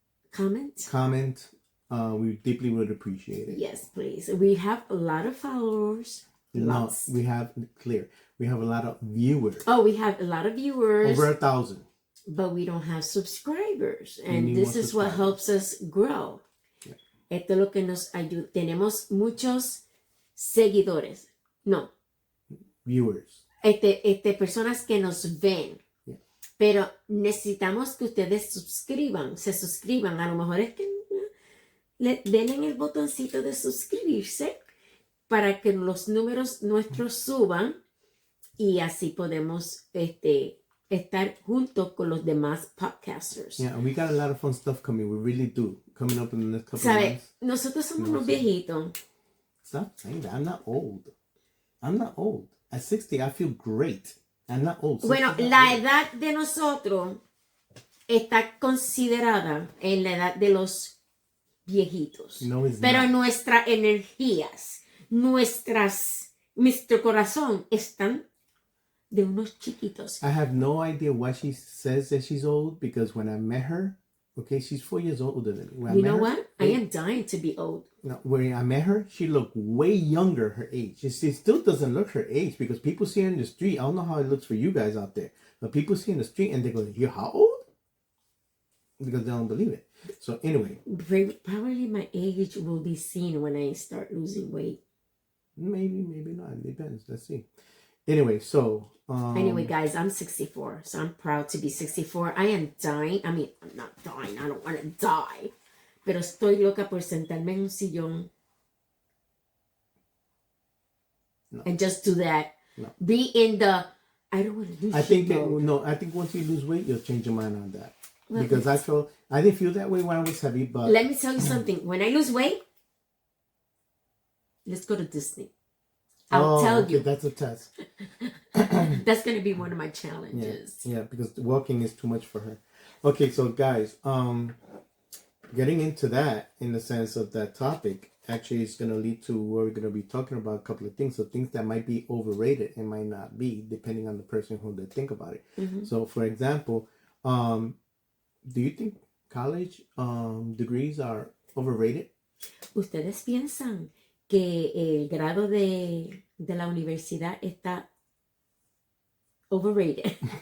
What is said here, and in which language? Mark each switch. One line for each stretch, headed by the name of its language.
English: Comment. We deeply would appreciate it. Yes, please. We have a lot of followers. No, we have a lot of viewers. Oh, we have a lot of viewers. Over 1,000. But we don't have subscribers. And this is what helps us grow.
Spanish: Yeah. Esto es lo que nos ayuda. Tenemos muchos seguidores. No.
English: Viewers.
Spanish: Personas que nos ven. Yeah. Pero necesitamos que ustedes se suscriban. A lo mejor es que le den en el botoncito de suscribirse para que los números nuestros suban y así podemos estar juntos con los demás podcasters.
English: Yeah, and we got a lot of fun stuff coming. We really do. Coming up in the next couple of months.
Spanish: Nosotros somos unos viejitos.
English: Stop saying that. I'm not old. At 60, I feel great. I'm not old.
Spanish: Bueno, la edad de nosotros está considerada en la edad de los viejitos.
English: No, it's
Spanish: pero
English: not.
Spanish: Nuestras energías, nuestro corazón están de unos chiquitos.
English: I have no idea why she says that she's old, because when I met her, okay, she's 4 years older than me. You know what? I am dying to be old. No, when I met her, she looked way younger her age. She still doesn't look her age, because people see her in the street. I don't know how it looks for you guys out there, but people see her in the street and they go, "You're how old?" Because they don't believe it. So anyway. Probably my age will be seen when I start losing weight. Maybe not. It depends. Let's see. Anyway, so... Anyway, guys, I'm 64, so I'm proud to be 64. I am dying. I mean, I'm not dying. I don't want to die.
Spanish: Pero estoy loca por sentarme en un sillón.
English: No. And just do that. No. Be in the... I don't want to lose weight. I think once you lose weight, you'll change your mind on that. Well, because I didn't feel that way when I was heavy, but... Let me tell you something. When I lose weight, let's go to Disney. I'll tell you. That's a test. That's going to be one of my challenges. Yeah, because walking is too much for her. Okay, so guys, getting into that in the sense of that topic actually is going to lead to where we're going to be talking about a couple of things. So things that might be overrated and might not be, depending on the person who they think about it. Mm-hmm. So for example, do you think college degrees are overrated?
Spanish: ¿Ustedes piensan que el grado de la universidad está overrated?